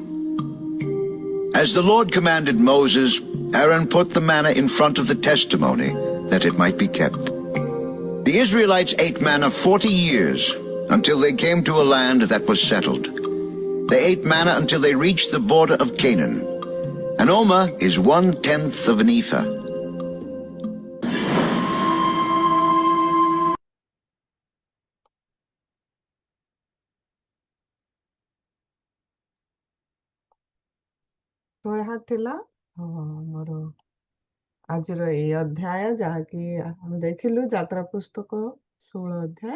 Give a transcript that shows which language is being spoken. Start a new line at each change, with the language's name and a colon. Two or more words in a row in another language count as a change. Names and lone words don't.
English: As the Lord commanded Moses, Aaron put the manna in front of the testimony, that it might be kept. The Israelites ate manna 40 years, until they came to a land that was settled. They ate manna until they reached the border of Canaan. An omer is 1/10 of an ephah.
Odia: ତ ଏହା ଥିଲା ଆମର ଆଜିର ଏଇ ଅଧ୍ୟାୟ, ଯାହାକି ଆମେ ଦେଖିଲୁ ଯାତ୍ରା ପୁସ୍ତକ 16 ଅଧ୍ୟାୟ।